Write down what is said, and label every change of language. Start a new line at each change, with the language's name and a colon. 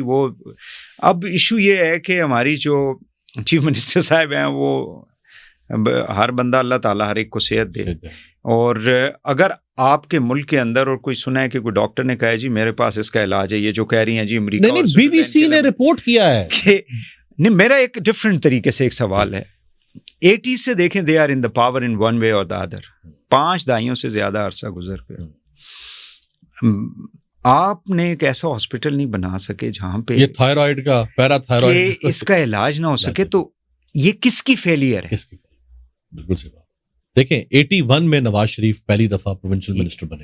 Urdu: وہ اب ایشو یہ ہے کہ ہماری جو چیف منسٹر صاحب ہیں وہ ہر بندہ اللہ تعالیٰ ہر ایک کو صحت دے. اور اگر آپ کے ملک کے اندر اور کوئی سنا ہے کہ کوئی ڈاکٹر نے کہا ہے جی میرے پاس اس کا علاج ہے, یہ جو کہہ رہی ہیں جی امریکہ, نہیں بی بی سی نے رپورٹ کیا ہے کہ نہیں. میرا ایک ڈفرینٹ طریقے سے ایک سوال ہے. 80 سے دیکھیں
English: They are in the power in one way or the other.
Urdu: 5 دہائیوں سے زیادہ عرصہ گزر گیا. آپ نے ایک ایسا ہاسپٹل نہیں بنا سکے جہاں پہ یہ تھائرائڈ کا پیرا تھائرائڈ اس کا علاج نہ ہو سکے. تو یہ کس کی فیلئر ہے؟ بالکل صحیح بات. دیکھیں 81 میں نواز شریف پہلی دفعہ پروونشل منسٹر بنے.